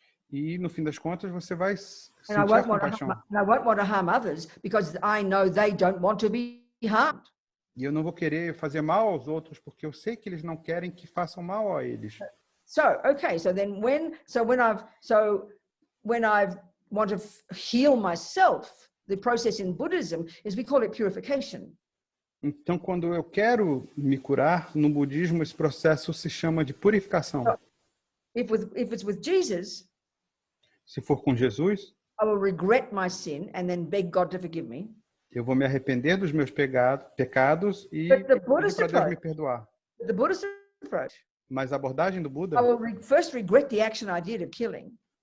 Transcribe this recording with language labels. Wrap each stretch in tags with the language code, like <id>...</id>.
<pt>E no fim das contas você vai sentir I a compaixão.</pt> <en>I won't want to harm others because I know they don't want to be harmed.</en> <pt>E eu não vou querer fazer mal aos outros porque eu sei que eles não querem que façam mal a eles.</pt> <en>So then when I want to heal myself, the process in Buddhism is we call it purification.</en> <pt>Então, quando eu quero me curar, no budismo esse processo se chama de purificação.</pt> <en>So, if it's with Jesus,</en> <pt>se for com Jesus,</pt> <en>I will regret my sin and then beg God to forgive me.</en> <pt>Eu vou me arrepender dos meus pecados e pedir para Deus me perdoar.</pt> <en>The Buddhist approach.</en> <pt>Mas a abordagem do Buda,</pt> <en>I will first regret the action I did of killing.</en>